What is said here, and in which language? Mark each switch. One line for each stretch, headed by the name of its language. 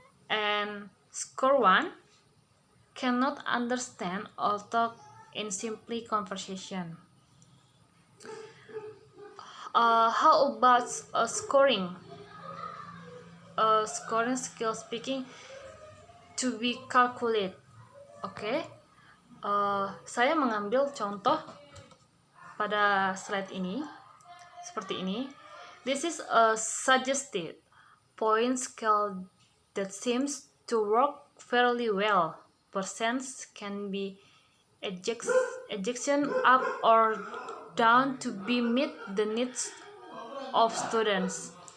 English: And score 1 cannot understand or talk in simply conversation. How about scoring? Scoring skill speaking to be calculated.
Indonesian: Oke, saya mengambil contoh pada slide ini seperti ini.
English: This is a suggested point scale that seems to work fairly well. Percents can be adjusted up or down to be meet the needs of students.